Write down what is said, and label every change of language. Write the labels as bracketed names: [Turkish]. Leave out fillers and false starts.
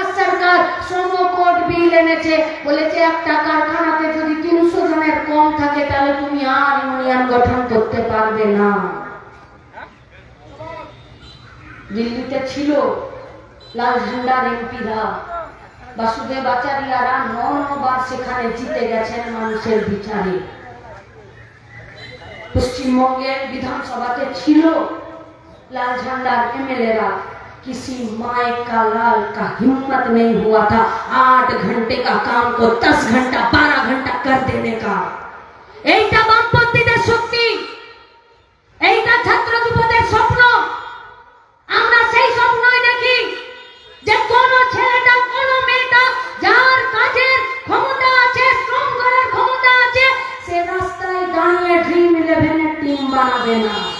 [Bangla] দিয়েছে, বলেছে একটা কারখানাতে যদি 300 জনের কম থাকে তাহলে তুমি আর ইউনিয়ন গঠন করতে পারবে না। দিল্লিতে ছিল লাল ঝান্ডার এমপিরা, বাসুদেব আচার্যরা 9 বার সেখানে জিতে গেছেন মানুষের বিচারে। পশ্চিমবঙ্গের বিধানসভাতে ছিল [Hindi] लाल झंडा एमएलएरा, किसी माए का लाल का हिम्मत नहीं हुआ था 8 घंटे का काम को 10 घंटा 12 घंटा कर देने का। [Bangla] এইটা বামপন্থীদের শক্তি, এইটা ছাত্র যুবদের স্বপ্ন। আমরা সেই স্বপ্নই দেখি যে কোন ছেলেটা কোন মেয়েটা যার কাজের ক্ষমতা আছে, শ্রম করার ক্ষমতা আছে, সে রাস্তায় দাঁড়িয়ে ড্রিম ইলেভেনের টিম বানাবে না।